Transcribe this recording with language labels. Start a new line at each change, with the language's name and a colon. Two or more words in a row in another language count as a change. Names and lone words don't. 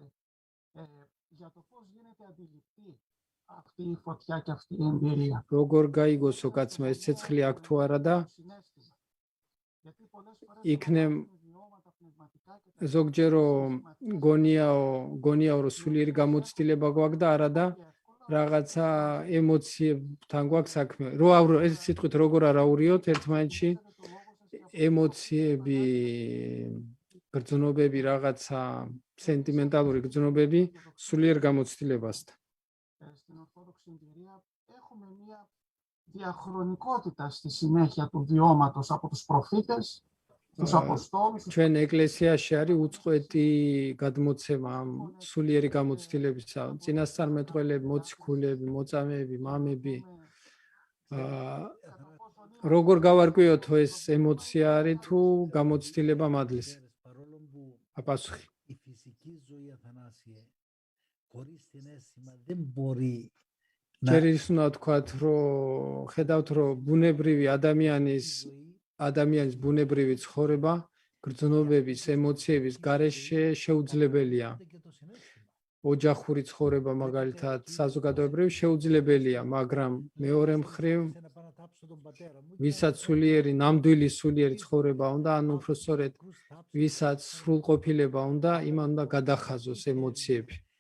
Georgian: როგორ გაიგოსო კაცმა ეს ცეცხლი აქ თუ არა და იქნებ ზოგჯერ გონიაო რომ სულიერი გამოცდილება გვაქვს და არა და რაღაცა ემოციებთან გვაქვს საქმე. ეს სიტყვით როგორ არ აურიოთ ერთმანეთში ემოციები გრძნობები, რაღაცა სენტიმენტალური გრძნობები სულიერ გამოცდილებასთან.
Greek: Στην Ορθόδοξη εμπειρία έχουμε μια διαχρονικότητα στη συνέχεια του βιώματος από τους προφήτες, τους Αποστόλους.
Georgian: ჩვენ ეკლესიაში არის უწყვეტი გადმოცემა ამ სულიერი გამოცდილებისა. წინასწარმეტყველები, მოციქულები, მოწამეები, მამები. როგორ გავარკვიოთ ეს ემოცია არის თუ გამოცდილება მადლის? აპასუხი.
Greek: Η φυσική ζωή, Αθανάσιε, χωρίς την αίσθημα δεν μπορεί
Georgian: ჯერ ის უნდა ვთქვათ, რომ ხედავთ, რომ ბუნებრივი ადამიანის ბუნებრივი ცხოვრება, გრძნობების, ემოციების გარეშე შეუძლებელია. ოჯახური ცხოვრება მაგალითად საზოგადოებრივ შეუძლებელია, მაგრამ მეორე მხრივ ვისაც სულიერი, ნამდვილი სულიერი ცხოვრება უნდა, ან უფრო სწორედ ვისაც სრულყოფილება უნდა, იმან უნდა გადახაზოს ემოციები.